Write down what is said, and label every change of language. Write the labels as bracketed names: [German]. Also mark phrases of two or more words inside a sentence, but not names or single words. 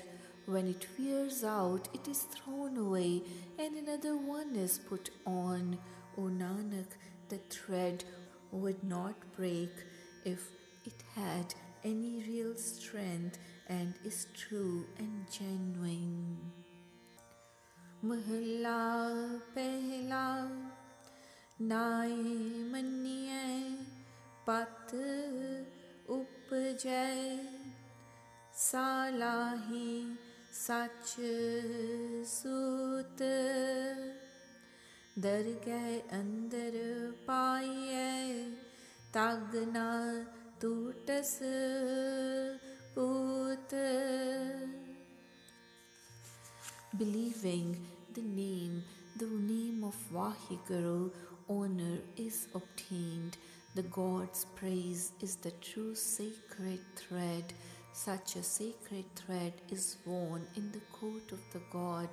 [English] When it wears out, it is thrown away, and another one is put on. O Nanak, the thread would not break if it had any real strength and is true and genuine. [Punjabi] Mahalla Pehla ਨਾਏ ਮੰਨਿਏ ਪਤ ਉਪਜੈ, ਸਾਲਾਹੀ ਸੱਚ ਸੂਤ, ਦਰਗਹ ਅੰਦਰ ਪਾਇਯੈ, ਤਗ ਨਾ ਟੂਟਸ ਪੂਤ. [English] Believing the name of Vaheguru, honor is obtained. The God's praise is the true sacred thread. Such a sacred thread is worn in the court of the God.